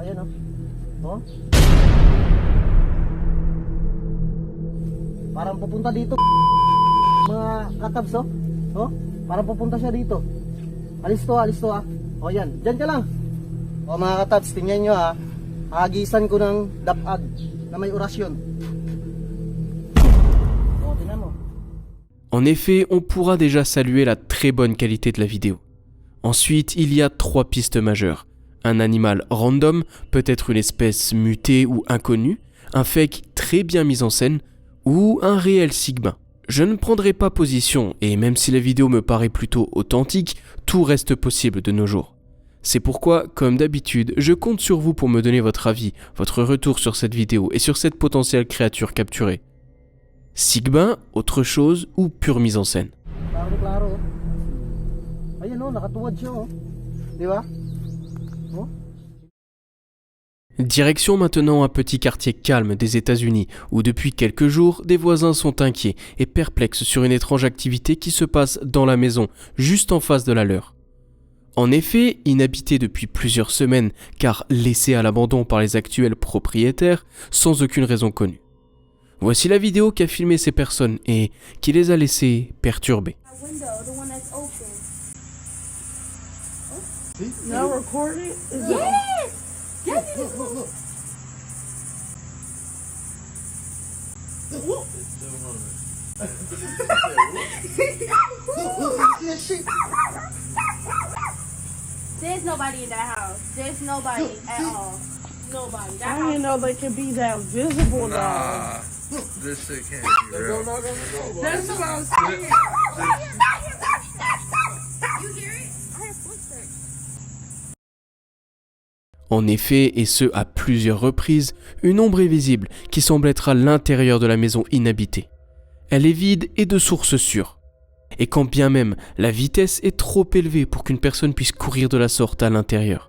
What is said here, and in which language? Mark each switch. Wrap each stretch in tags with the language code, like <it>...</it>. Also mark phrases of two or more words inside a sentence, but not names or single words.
<tl>Ayan o. O? Parang pupunta dito. mga katabs, oh. Oh, para pupunta siya dito. Alis to ah. O yan, dyan ka lang. O mga katabs, tingnan nyo ha. Agisan ko ng dapag na may orasyon. O, tingnan mo.</tl> <fr>En effet, on pourra déjà saluer la très bonne qualité de la vidéo. Ensuite, il y a 3 pistes majeures. Un animal random, peut-être une espèce mutée ou inconnue, un fake très bien mis en scène, ou un réel Sigma. Je ne prendrai pas position, et même si la vidéo me paraît plutôt authentique, tout reste possible de nos jours. C'est pourquoi, comme d'habitude, je compte sur vous pour me donner votre avis, votre retour sur cette vidéo et sur cette potentielle créature capturée. Sigma, autre chose ou pure mise en scène?</fr> <tl>Klaro. Ayan oh, nakatuwad siya oh. Di ba? Oh.</tl> <fr>Direction maintenant un petit quartier calme des États-Unis où depuis quelques jours, des voisins sont inquiets et perplexes sur une étrange activité qui se passe dans la maison, juste en face de la leur. En effet, inhabité depuis plusieurs semaines car laissé à l'abandon par les actuels propriétaires sans aucune raison connue. Voici la vidéo qu'a filmé ces personnes et qui les a laissés perturbés.</fr> <en>Now recorded? There's nobody in that house. There's nobody at all. Nobody. That I house. didn't know they could be that visible though. This shit can't be real. That's what I'm saying. You hear it? I heard footsteps.</en> <fr>En effet, et ce à plusieurs reprises, une ombre est visible qui semble être à l'intérieur de la maison inhabitée. Elle est vide et de source sûre. Et quand bien même la vitesse est trop élevée pour qu'une personne puisse courir de la sorte à l'intérieur.</fr>